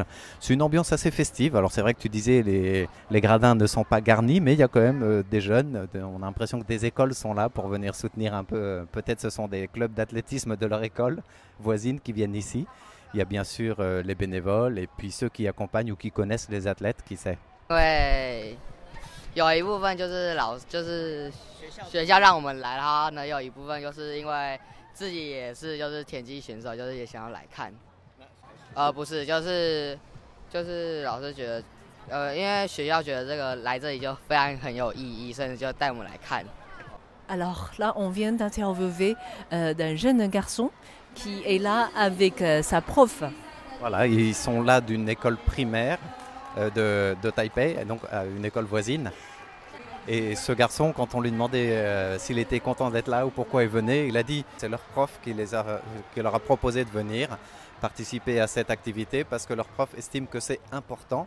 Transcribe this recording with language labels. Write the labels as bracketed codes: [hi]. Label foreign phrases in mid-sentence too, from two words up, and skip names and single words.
[fr] C'est une ambiance assez festive. Alors c'est vrai que tu disais les gradins ne sont pas garnis, mais il y a quand même des jeunes. On a l'impression que des écoles sont là pour venir soutenir un peu. Peut-être ce sont des clubs d'athlétisme de leur école voisine qui viennent ici. Il y a bien sûr les bénévoles et puis ceux qui accompagnent ou qui connaissent les athlètes, qui sait. [zh] 因为有一部分就是学校让我们来，然后呢有一部分就是因为自己也是就是田径选手，就是也想要来看。不是，就是老师觉得，因为学校觉得这个来这里就非常很有意义，甚至就带我们来看。 [fr] Alors là, on vient d'interviewer d'un jeune garçon qui est là avec sa prof. Voilà, ils sont là d'une école primaire de Taipei, donc une école voisine. Et ce garçon, quand on lui demandait s'il était content d'être là ou pourquoi il venait, il a dit que c'est leur prof qui leur a proposé de venir participer à cette activité parce que leur prof estime que c'est important.